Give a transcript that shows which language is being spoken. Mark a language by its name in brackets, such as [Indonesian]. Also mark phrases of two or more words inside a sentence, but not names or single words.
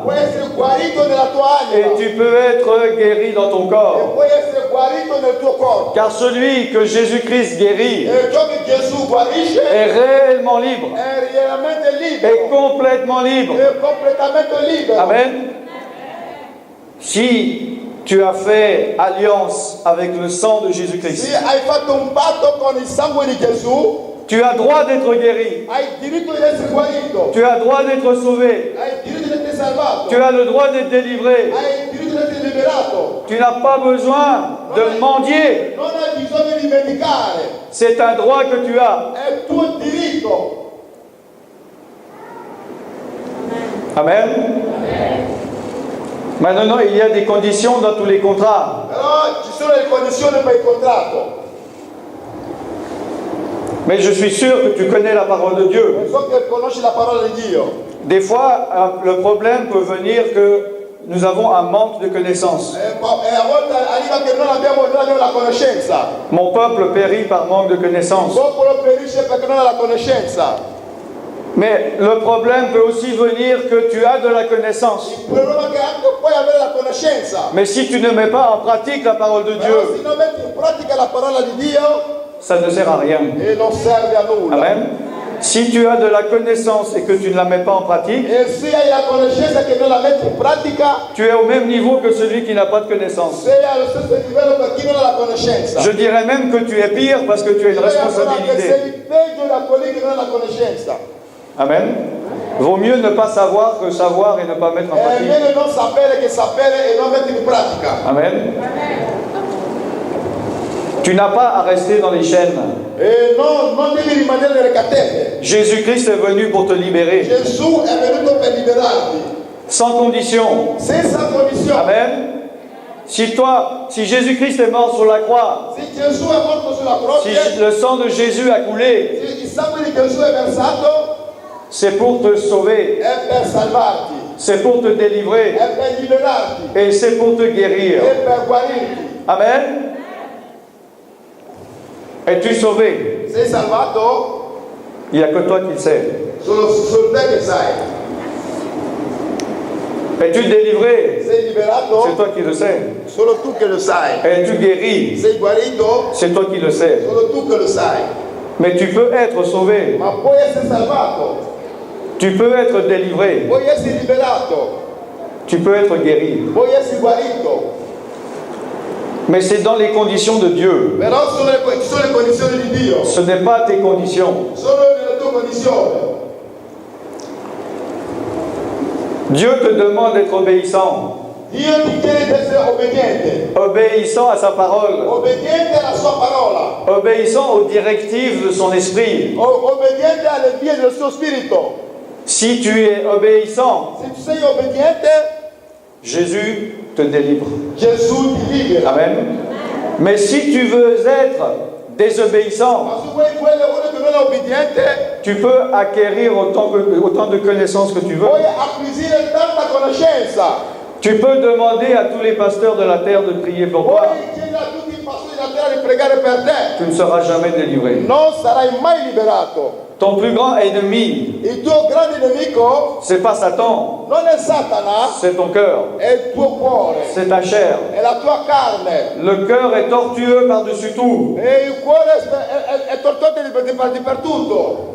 [Italian] Puoi essere guarito nella tua [French] Et [Italian] anima. [French] tu peux être guéri dans ton [Italian] E [French] corps. [Italian] puoi essere guarito nel tuo corpo. [French] Car celui que Jésus-Christ guérit [Italian] E ciò che Gesù guarisce [French] est réellement libre. [Italian] è realmente [French] Est [Italian] libero. [French] complètement libre. [Italian] È completamente libero. [French] Amen. Si tu as fait alliance avec le sang de [Italian] Se [French] Jésus-Christ, [Italian] hai fatto un patto con il sangue di Gesù, [French] tu as droit d'être guéri. [Italian] hai il diritto di essere guarito. [French] Tu as droit d'être sauvé. [Italian] Hai il diritto di essere salvato. [French] Tu as le droit d'être délivré. [Italian] Hai il diritto di essere liberato. [French] Tu n'as pas besoin de mendier. [Italian] Non hai bisogno di vendicare. [French] C'est un droit que tu as. [Italian] È tuo diritto. [French] Amen. Maintenant, il y a des conditions dans tous les contrats. [Italian] Però ci sono le condizioni per il contratto. [French] Mais je suis sûr que tu connais la parole de Dieu. [Italian] E so che conosci la parola di Dio. [French] Des fois, le problème peut venir que nous avons un manque de connaissances. [Italian] E a volte arriva che non abbiamo la conoscenza. [French] Mon peuple périt par manque de [Italian] Il [French] connaissances. [Italian] popolo perisce perché non ha la conoscenza. [French] Mais le problème peut aussi venir que tu as de la connaissance. [Italian] Il problema è che anche puoi avere la conoscenza. [French] Mais si tu ne mets pas en pratique la parole de [Italian] Però [French] Dieu, [Italian] se non metti in pratica la parola di Dio, [French] ça ne sert à rien. [Italian] e non serve a nulla. [French] Amen. Si tu as de la connaissance et que tu ne la mets pas en pratique, [Italian] E se hai la conoscenza che non la metti in pratica, [French] tu es au même niveau que celui qui n'a pas de connaissance. [Italian] sei allo stesso livello per chi non ha la conoscenza. [French] Je dirais même que tu es pire parce que tu as une [Italian] Sei ancora che [French] responsabilité. [Italian] sei peggio da quelli che non hanno la conoscenza. [French] Amen. Vaut mieux ne pas savoir que savoir et ne pas mettre en [Italian] È [French] pratique. [Italian] meglio non sapere che sapere e non mettere in pratica. [French] Amen. Tu n'as pas à rester dans les chaînes. [Italian] E non devi rimanere nelle catene. [French] Jésus-Christ est venu pour te libérer. [Italian] Gesù è venuto per liberarti, [French] Sans condition. [Italian] senza condizione. [French] Amen. Si Jésus-Christ est mort sur la croix, [Italian] Se Gesù è morto sulla [French] si [Italian] croce, [French] le sang de Jésus a coulé, [Italian] se il sangue di Gesù è versato, [French] c'est pour te sauver, [Italian] è per salvarti, [French] c'est pour te délivrer [Italian] è per liberarti, [French] et c'est pour te guérir. [Italian] è per guarirti. [French] Amen. Es-tu sauvé? [Italian] Sei salvato? [French] Il n'y a que toi qui le sais. [Italian] Solo te che sai. [French] Es-tu délivré? [Italian] Sei liberato? [French] C'est toi qui le sais. [Italian] Solo tu che lo sai. [French] Es-tu guéri? [Italian] Sei guarito? [French] C'est toi qui le sais. [Italian] Solo tu che lo sai. [French] Mais tu peux être sauvé. [Italian] Ma puoi essere salvato, [French] Tu peux être délivré. [Italian] puoi essere liberato, [French] Tu peux être guéri. [Italian] puoi essere guarito. [French] Mais c'est dans les conditions de Dieu. [Italian] Però ci sono le condizioni di Dio. [French] Ce n'est pas tes conditions. [Italian] Solo nelle tue condizioni. [French] Dieu te demande d'être obéissant. [Italian] Dio ti chiede di essere obbediente. [French] obéissant à sa parole, [Italian] Obbediente alla sua parola. [French] obéissant aux directives de son esprit. [Italian] Obbediente alle vie del suo spirito. [French] Si tu es obéissant, [Italian] Se tu sei obbediente, [French] Jésus te délivre. [Italian] Gesù ti libera. [French] Amen. Mais si tu veux être désobéissant, [Italian] Ma se vuoi uno che non è obbediente, [French] tu peux acquérir autant de connaissances que tu veux. [Italian] puoi acquisire tanta conoscenza. [French] Tu peux demander à tous les pasteurs de la terre de prier pour [Italian] Puoi [French] toi. [Italian] chiedere a tutti i pastori della terra di pregare per te. [French] Tu ne seras jamais délivré. [Italian] Non sarai mai liberato. [French] Ton plus grand ennemi, [Italian] Il tuo grande nemico [French] c'est pas Satan, [Italian] non è Satana, [French] c'est ton cœur, [Italian] è il tuo cuore, [French] c'est ta chair. [Italian] è la tua carne. [French] Le cœur est tortueux par-dessus tout. [Italian] E il cuore è tortuoso per tutto.